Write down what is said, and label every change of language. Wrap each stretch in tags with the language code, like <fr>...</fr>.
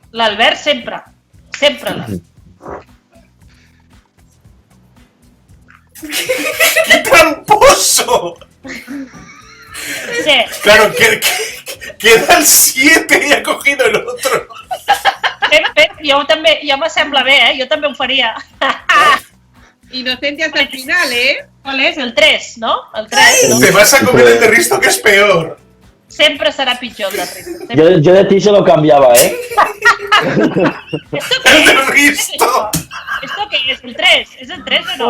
<ca>L'Albert sempre. Sempre l'Albert.</ca> <es>¡Qué tramposo! Sí. Claro, queda el 7 y ha cogido el otro.</es> <ca>Jo me sembla bé, Jo també ho faria.</ca> <es>Inocente hasta el final, ¿Cuál es? El 3, ¿no? El 3, ¿no? Te vas a comer el de Risto, que es peor.</es> <ca>Sempre serà pitjor el de Risto.</ca> <es>Yo de ti se lo cambiaba, El de Risto. ¿Esto qué es? ¿El 3? ¿Es el 3 o no?</es>